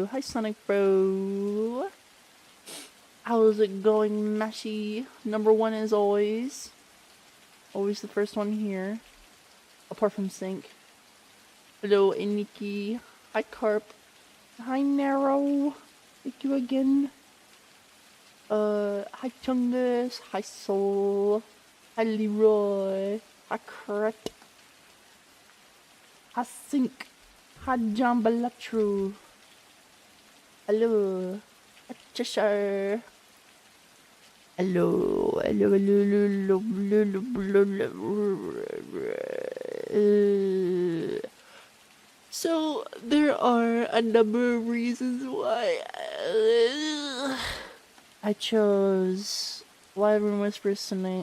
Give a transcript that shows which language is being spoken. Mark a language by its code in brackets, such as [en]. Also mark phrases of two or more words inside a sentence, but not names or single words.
[en] Hi, Sonic Bro. How's it going, Mashy? Number 1 as always. Always the first one here. Apart from Sync. Hello, Nikki. Hi, Carp. Hi, Narrow. Thank you again. Hi, Chungus. Hi, Soul. Hi, Leroy. Hi, Correct. Hi, Sync. Hi, Jambalatru. Hello. Hi, Cheshire. Hello. So, there are a number of reasons why I chose Wyvern Whispers tonight.